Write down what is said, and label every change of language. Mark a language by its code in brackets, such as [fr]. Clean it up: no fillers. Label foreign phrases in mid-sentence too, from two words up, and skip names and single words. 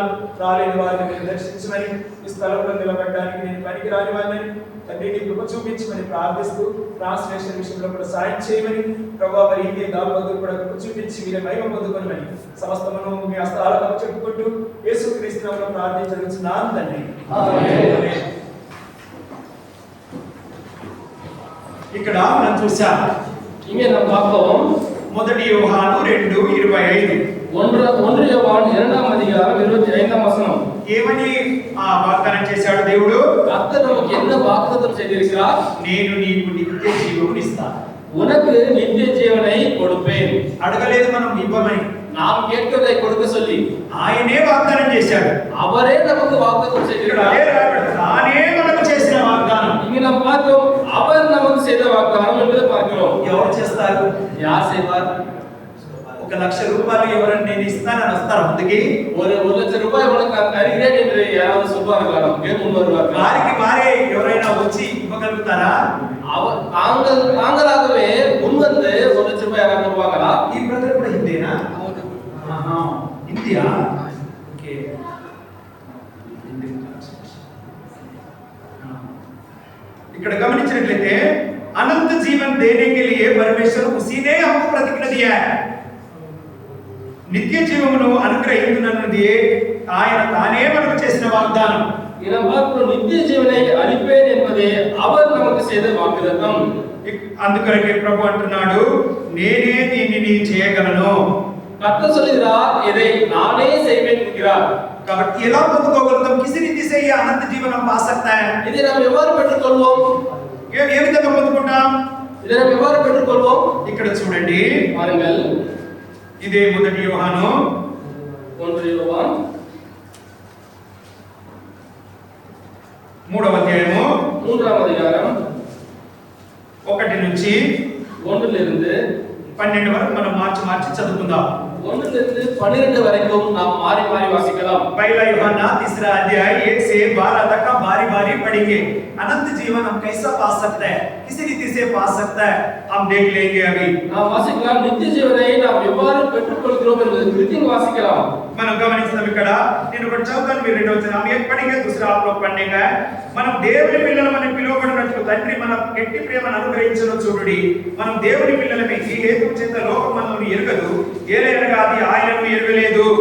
[te] రాలేని వారిని మీరు దర్శించమని, ఈ స్థలంలో నిలబడడానికి నేను పనికి రాని వారిని తండ్రి నీ కృప చూపించమని ప్రార్థిస్తూ ట్రాన్స్లేషన్ విషయంలో కూడా సాయం చేయమని ప్రభావ మరి ఇంకే దాని కూడా కృప చూపించి మీరే మహిమ పొందుకొనమని సమస్తమును మీ హస్తాలకు చెప్పుకుంటూ యేసుక్రీస్తు నామములో ప్రార్థించుచున్నాను తండ్రి. ఆమేన్. ఇక్కడ మనం చూసాం. [ta] இங்கே நாம் பார்த்தோம். [te] మొదటి యోహాను 2:25. 1 యోవాన్ 2వ అధ్యాయం 25వ వచనం. ఏమని ఆ వాగ్దానం చేశాడు దేవుడు? [ta] கர்த்தர் நமக்கு என்ன வாக்குத்தத்தம் செய்திருக்கிறார்? [te] నేను నీకు నిత్య జీవమును ఇస్తాను. [ta] உனக்கு நித்திய ஜீவனை கொடுப்பேன். [te] అడగలేదు మనం ఇవ్వమని, [ta] நாம் கேட்கிறதை கொடுக்க சொல்லி [te] ఆయనే వాగ్దానం చేశాడు. [ta] அவரே நமக்கு வாக்குத்தத்தம் [te] ఇక్కడ [ta] செய்திருக்கிறார். [te] అదే రాయబడింది. తానే మనకు చేసిన వాగ్దానం. [ta] இங்கே நாம் பார்த்தோம், அவர் நமக்கு செய்த வாக்குத்தத்தம் என்பதை பார்க்கிறோம். [te] ఎవరు చేస్తారు? [ta] யார் செய்வார்? [te] 1,00,000 రూపాయలు ఎవరైనా నేను ఇస్తానని వస్తారు ముందుకి? [ta] ஒரு லட்சம் ரூபாய் உனக்கு தருகிறேன் என்று யாராவது சொல்வார்களா? நமக்கு முன் வருவார்கள். [te] వారికి వారే ఎవరైనా వచ్చి ఇవ్వగలుగుతారా? [ta] தாங்களாகவே முன் வந்து 1 லட்சம் ரூபாய் யாராவது தருவாங்களா? [te] ఈ బ్రదర్ కూడా హిందీనా? ఆహా, హిందీయా? ఓకే. ఇక్కడ గమనించినట్లయితే [hi] अनंत जीवन देने के लिए परमेश्वर उसी ने हमको प्रतिज्ञा दिया है. [te] నిత్య జీవమును అనుగ్రహించునన్నది ఆయన తానే మనకు చేసిన వాగ్దానం. [ta] நித்திய ஜீவனை அளிப்பேன் என்பதே அவர் நமக்கு செய்த வாக்குத்தத்தம். [te] అందుకొరకే ప్రభు అంటున్నాడు, నేనే దీనిని చేయగలను. [ta] கர்த்தர் சொல்கிறார், இதை நானே செய்வேன் என்கிறார். [te] కాబట్టి ఎలా పొందుకోగలుగుతాం? [hi] किसी रीति से ये अनंत जीवन हम पा सकता है. [ta] இதை நாம் எவ்வாறு பெற்றுக்கொள்வோம்? [te] ఏ విధంగా పొందుకుంటాం? [ta] இதை நாம் எவ்வாறு பெற்றுக்கொள்வோம்? [te] ఇక్కడ చూడండి, [ta] பாருங்கள். [te] ఇదే మొదటి యోహాను 1 యోవాన్ 3వ అధ్యాయము 3వ అధ్యాయం 1 నుంచి 1 12 వరకు మనం మార్చి చదువుకుందాం. [ta] 1 12 வரைக்கும் நாம் மாறி மாறி வாசிக்கலாம். [hi] पहला यूहन्ना 3 अध्याय 1 से 12 तक का बारी-बारी पढ़ेंगे. अनंत जीवन हम कैसा पा सकते हैं, किसी रीति से पा सकता है, हम देख लेंगे. अभी [ta] நாம் வாசிக்கலாம், நித்திய ஜீவனை நாம் எவ்வாறு பெற்றுக்கொள்கிறோம் என்பதை குறித்து வாசிக்கலாம். [te] మనం గమనిస్తాం. ఇక్కడ నేను ఒకటి చదువుతాను, మీరు రెండో వచనం [hi] हम एक पढ़ेंगे, दूसरा आप लोग पढ़ेंगे. [te] మనం దేవుని పిల్లలమని పిలువబడినట్లు తండ్రి మన గట్టి ప్రేమను అనుగ్రహించును చూడుడి. మనం దేవుని పిల్లలమే, ఈ హేతువు చేత లోకం మనల్ని ఎరుగదు, ఏలయనగా అది ఆయనను ఎరుగలేదు.